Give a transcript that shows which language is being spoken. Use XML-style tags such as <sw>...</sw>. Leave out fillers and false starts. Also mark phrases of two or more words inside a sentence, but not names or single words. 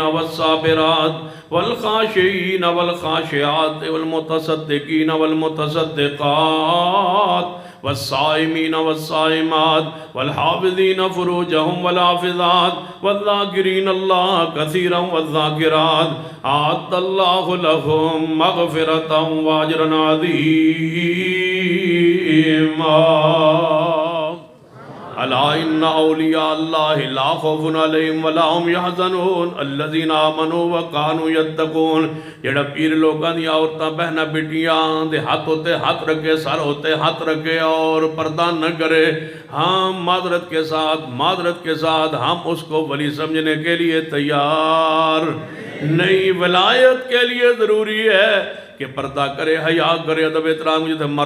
<ar>والصابرات والخاشعین والخاشعات والمتصدقین والمتصدقات والصائمین والصائمات والحافظین فروجہم والحافظات والذاکرین اللہ کثیرا والذاکرات اعد اللہ لہم مغفرتا واجرا عظیما الا ان اولیاء اللہ لا خوف علیہم ولا هم یحزنون الذین آمنوا وکانوا یتقون</ar> <pa>جڑا پیر لوگاں دی عورتاں بہناں بیٹیاں دے ہاتھ</pa> <ur>ہوتے ہاتھ رکھے سر ہوتے ہاتھ رکھے اور پردہ نہ کرے ہاں معذرت کے ساتھ ہم اس کو ولی سمجھنے کے لیے تیار نہیں ولایت کے لیے ضروری ہے کہ پردہ کرے حیا کرے ادب احترام جیسے مرد</ur>